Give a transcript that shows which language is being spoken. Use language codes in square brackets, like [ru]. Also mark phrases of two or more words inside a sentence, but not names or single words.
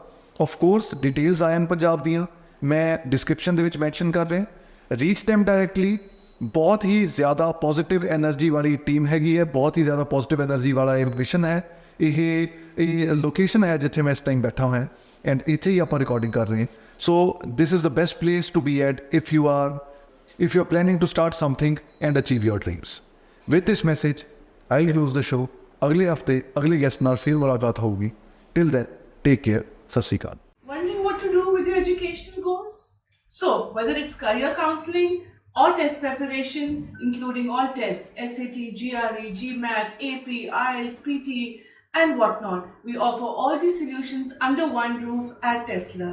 [en] of course details [pa] IMpunjab ਦੀਆਂ ਮੈਂ ਡਿਸਕ੍ਰਿਪਸ਼ਨ ਦੇ ਵਿੱਚ ਮੈਂਸ਼ਨ ਕਰ ਰਿਹਾ. [en] reach them directly. [pa] ਬਹੁਤ ਹੀ ਜ਼ਿਆਦਾ [en] positive energy [pa] ਵਾਲੀ ਟੀਮ ਹੈਗੀ ਹੈ, ਬਹੁਤ ਹੀ ਜ਼ਿਆਦਾ [en] positive energy [pa] ਵਾਲਾ ਇਹ ਮਿਸ਼ਨ ਹੈ. ਇਹ ਲੋਕੇਸ਼ਨ ਹੈ ਜਿੱਥੇ ਮੈਂ ਇਸ ਟਾਈਮ ਬੈਠਾ ਹੋਇਆ, ਐਂਡ ਇੱਥੇ ਹੀ ਆਪਾਂ ਰਿਕਾਰਡਿੰਗ ਕਰ ਰਹੇ ਹਾਂ. [en] so this is the best place to be at if you are planning to start something and achieve your dreams. With this message, I'll close the show. [pa] ਅਗਲੇ ਹਫਤੇ ਅਗਲੇ ਗੈਸਟ ਨਾਲ ਫਿਰ ਮੁਲਾਕਾਤ ਹੋਊਗੀ. [en] Till then, take care. [pa] ਸਤਿ ਸ਼੍ਰੀ ਅਕਾਲ. [en] Wondering what to do with your educational goals? So, whether it's career counseling or test preparation, including all tests, SAT, GRE, GMAT, AP, IELTS, PT, and whatnot, we offer all these solutions under one roof at Tesla.